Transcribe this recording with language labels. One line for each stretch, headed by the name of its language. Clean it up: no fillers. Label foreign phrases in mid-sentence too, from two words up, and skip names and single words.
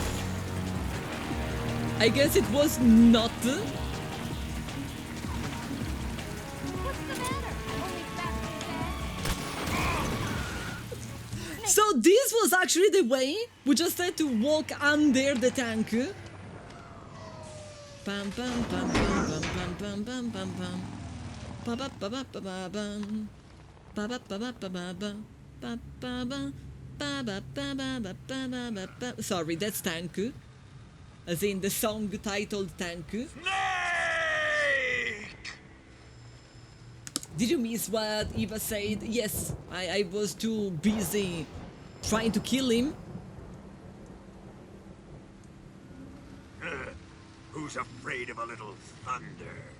English: I guess it was not. So this was actually the way. We just had to walk under the tank. Pam pam pam pam pam pam pam pam pam. Pa pa pa pa pa pam. Pa pa pa pa pa pa. Pa pa pa. Pa pa pa pa pa pa. Sorry, that's Tank. As in the song titled Tank. Did you miss what Eva said? Yes, I was too busy trying to kill him. Who's afraid of a little thunder?